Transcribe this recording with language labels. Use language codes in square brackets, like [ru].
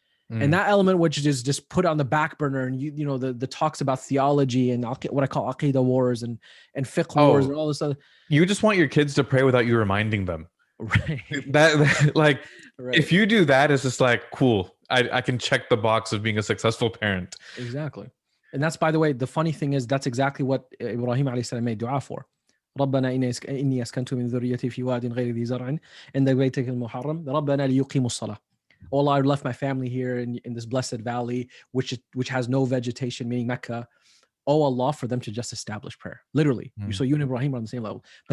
[en] And that element, which is just put on the back burner, and the talks about theology and what I call aqidah wars and fiqh wars and all this stuff. You just want your kids to pray without you reminding them. Right. That like, right. If you do that, it's just like, cool. I can check the box of being a successful parent. Exactly. And that's, by the way, the funny thing is, that's exactly what Ibrahim alayhi salam made dua for. [ar] ربنا إني أسكنت من ذريتي في واد غير ذي زرع عند بيتك المحرم ربنا ليقيموا الصلاة. [en] Oh Allah, I left my family here in this blessed valley, which has no vegetation, meaning Mecca. Oh Allah, for them to just establish prayer. Literally. So you and Ibrahim are on the same level.